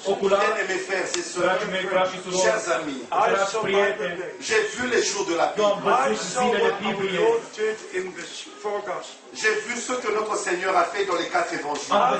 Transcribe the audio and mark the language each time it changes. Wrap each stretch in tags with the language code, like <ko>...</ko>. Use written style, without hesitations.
<fr>Bien-aimés frères et sœurs, chers amis,</fr> <en>I saw by the day.</en> <fr>j'ai vu les jours de la Bible.</fr> <en>I saw what our Lord did in the four Gospels.</en> <fr>J'ai vu ce que notre Seigneur a fait dans les 4 évangiles.</fr>